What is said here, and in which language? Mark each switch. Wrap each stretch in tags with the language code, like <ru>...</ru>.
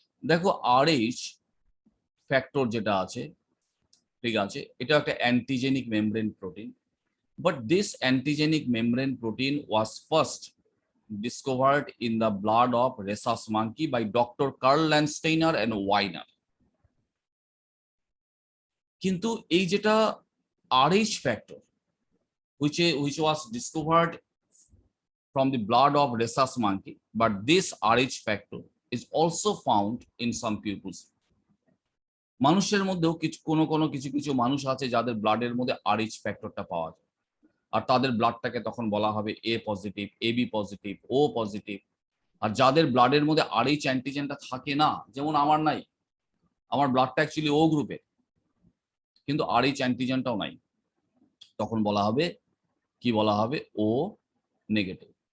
<bn>দেখো Rh factor যেটা আছে, ঠিক আছে, এটা একটা antigenic membrane protein,</bn> <en>But this antigenic membrane protein was first discovered in the blood of rhesus monkey by Dr. Karl Landsteiner and Weiner.</en> <bn>কিন্তু এই যেটা</bn> <en>RH factor which was discovered from the blood of rhesus monkey, but this RH factor is also found in some pupils.</en> <bn>মানুষের মধ্যেও কিছু মানুষ আছে যাদের ব্লাডের মধ্যে RH ফ্যাক্টরটা পাওয়া যায়, আর তাদের ব্লাডটাকে তখন বলা হবে এ positive, A B positive, O positive. আর যাদের ব্লাডের মধ্যে আরএইচ অ্যান্টিজেনটা থাকে না, যেমন আমার নাই, আমার ব্লাডটা অ্যাকচুয়ালি ও গ্রুপের কিন্তু আরএইচ অ্যান্টিজেনটাও নাই, তখন বলা হবে কি, বলা হবে ও নেগেটিভ।</bn>